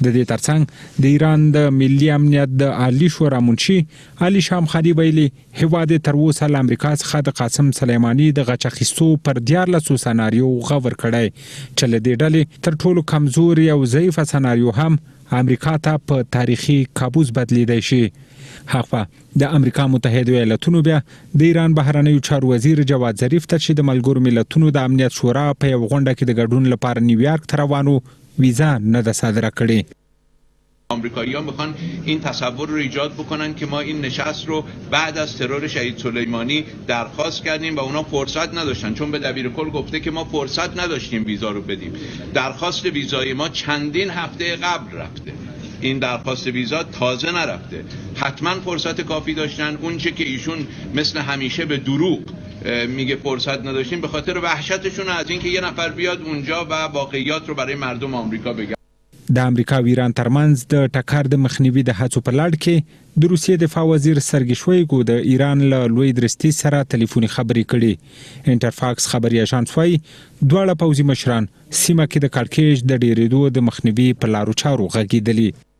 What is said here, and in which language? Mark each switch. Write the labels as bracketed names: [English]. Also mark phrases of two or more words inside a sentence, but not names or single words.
[Pashto] د دې ترڅنګ د ایران د ملي امنیت د عالی شورا منشي علي شامخانی ویلي هیواد تر اوسه له امریکا څخه د قاسم سلیماني د غچ اخیستو پر 14 سناریو غور کړی چې له دې ډلې تر ټولو کمزوري او ضعیفه سناریو هم امریکا ته په تاریخي کابوس بدلیدای شي. هغه د امریکا متحده ایالاتونو بیا د ایران بهرنیو چارو وزیر جواد ظریف ته چې د ملګرو ملتونو د امنیت شورا په یو غونډه کې د ګډون لپاره نیویورک ته روانو ویزا نه ده صادره کړې. [Persian] آمریکایی‌ها میخوان این تصور رو ایجاد بکنن که ما این نشست رو بعد از ترور شهید سلیمانی درخواست کردیم و اونا فرصت نداشتن، چون به دبیر کل گفته که ما فرصت نداشتیم ویزا رو بدیم. درخواست ویزای ما چندین هفته قبل رفته، این درخواست ویزا تازه نرفته. حتما فرصت کافی داشتن. اون چه که ایشون مثل همیشه به دروغ میگه فرصت نداشتیم به خاطر وحشتشون از اینکه یه نفر بیاد اونجا و واقعیات رو برای مردم آمریکا بگه. [Pashto] د امریکا او ایران ترمنځ د ټکر د مخنیوي د هڅو په لړ کې د روسیې دفاع وزیر سرګی شویګو د ایران له لوی درستي سره ټلیفوني خبرې کړې. انټرفاکس خبري اژانس وايي دواړه پوځي مشران سیمه کې د کړکېچ د ډېرېدو د مخنیوي په لارو چارو غږېدلي.